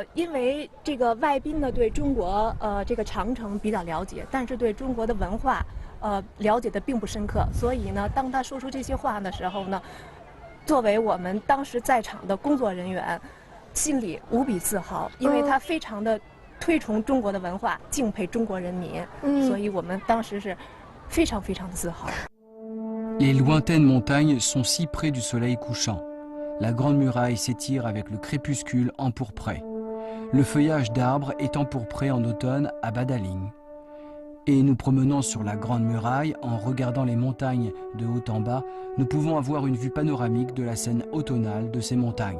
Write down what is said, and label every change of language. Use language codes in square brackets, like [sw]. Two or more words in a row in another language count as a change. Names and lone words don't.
[zh] 因为这个外宾呢对中国这个长城比较了解，但是对中国的文化了解的并不深刻，所以呢，当他说出这些话的时候呢，作为我们当时在场的工作人员，心里无比自豪，因为他非常的推崇中国的文化，敬佩中国人民，所以我们当时是非常的自豪。 [fr] Les lointaines montagnes sont si près du soleil couchant. La Grande Muraille s'étire avec le crépuscule empourpré. le feuillage d'arbres est empourpré en automne à Badaling. Et nous promenant sur la Grande Muraille, en regardant les montagnes de haut en bas, nous pouvons avoir une vue panoramique de la scène automnale de ces montagnes.